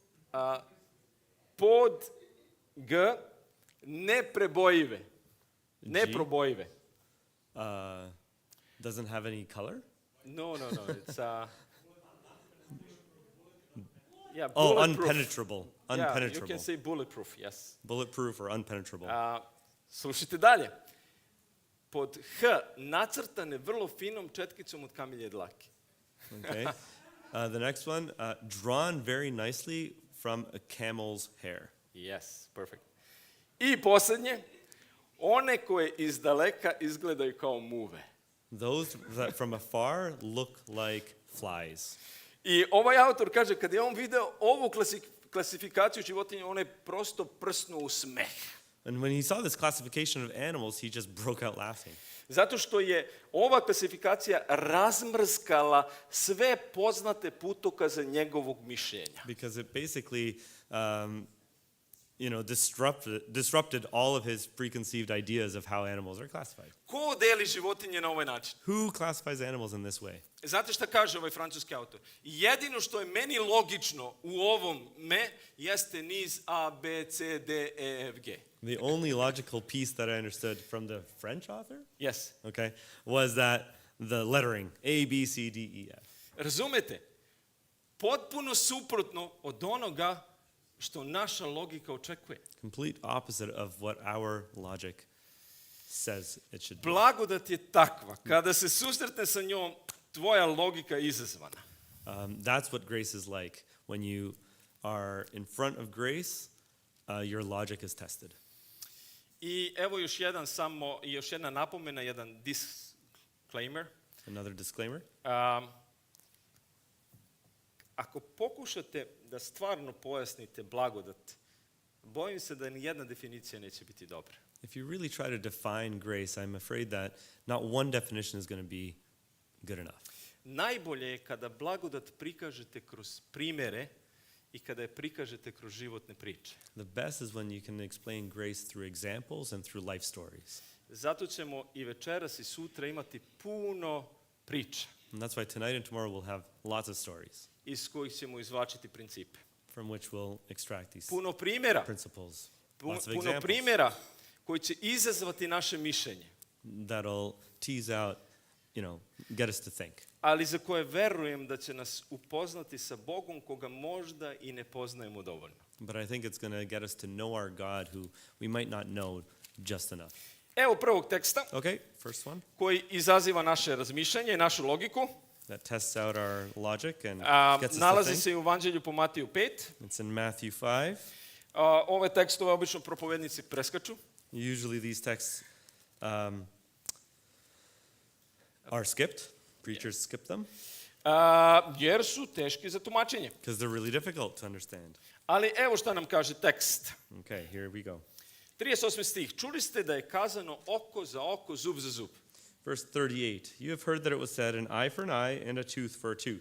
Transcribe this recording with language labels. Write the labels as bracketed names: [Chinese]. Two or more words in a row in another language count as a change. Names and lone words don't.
[Serbian] Pod G. Neprebojive. Neprobojive. [English] Doesn't have any color. No. It's yeah. Oh, Bulletproof. unpenetrable. Yeah, Unpenetrable. you can say bulletproof. Yes. Bulletproof or unpenetrable. [Serbian] Slušajte dalje. Pod H. Nacrtane vrlo finom četkicom od kamilje dlake. [English] Okay. The next one, drawn very nicely from a camel's hair. Yes, perfect. [Serbian] I posljednje, one koje iz daleka izgledaju kao muve. [English] Those that from afar look like flies. [Serbian] I ovaj autor kaže, kad je on video ovu klasifikaciju životinja, on je prosto prsnuo u smeh. [English] And when he saw this classification of animals, he just broke out laughing. [Serbian] Zato što je ova klasifikacija razmrskala sve poznate putokaze njegovog mišljenja. [English] Because it basically, disrupted all of his preconceived ideas of how animals are classified. [Serbian] Ko deli životinje na ovaj način? [English] Who classifies animals in this way? [Serbian] Znate šta kaže ovaj francuski autor? Jedino što je meni logično u ovom jeste niz A, B, C, D, E, F, G. [English] The only logical piece that I understood from the French author, Yes. okay, was that the lettering A, B, C, D, E, F. [Serbian] Razumete? Potpuno suprotno od onoga što naša logika očekuje. [English] Complete opposite of what our logic says it should be. [Serbian] Blagodat je takva. Kada se susretne sa njom, tvoja logika je izazvana. [English] That's what grace is like. When you are in front of grace, your logic is tested. [Serbian] I evo još jedna napomena, jedan disclaimer. [English] Another disclaimer. [Serbian] Ako pokušate da stvarno pojasnite blagodat, bojim se da ni jedna definicija neće biti dobra. [English] If you really try to define grace, I'm afraid that not one definition is going to be good enough. [Serbian] Najbolje je kada blagodat prikažete kroz primere i kada je prikažete kroz životne priče. [English] The best is when you can explain grace through examples and through life stories. [Serbian] Zato ćemo i večeras i sutra imati puno priča. [English] And that's why tonight and tomorrow we'll have lots of stories [Serbian] iz kojih ćemo izvlačiti principe. [English] from which we'll extract these [Serbian] Puno primjera. [English] principles. [Serbian] Puno [English] Lots of examples [Serbian] primjera koji će izazvati naše mišljenje. [English] that'll tease out, get us to think. [Serbian] Ali za koje verujem da će nas upoznati sa Bogom koga možda i ne poznajemo dovoljno. [English] But I think it's going to get us to know our God who we might not know just enough. [Serbian] Evo prvog teksta [English] Okay, first one [Serbian] koji izaziva naše razmišljanje i našu logiku. [English] that tests out our logic and gets us to [Serbian] Nalazi [English] think. [Serbian] se i u Evanđelju po Matiju 5. [English] It's in Matthew 5. [Serbian] Ove tekstove obično propovednici preskaču. [English] Usually these texts are skipped. Preachers skip them [Serbian] jer su teški za tumačenje. [English] because they're really difficult to understand. [Serbian] Ali evo šta nam kaže tekst. [English] Okay, here we go. 38. [Serbian] stih. Čuli ste da je kazano oko za oko, zub za zub. [English] Verse 38. You have heard that it was said, an eye for an eye and a tooth for a tooth.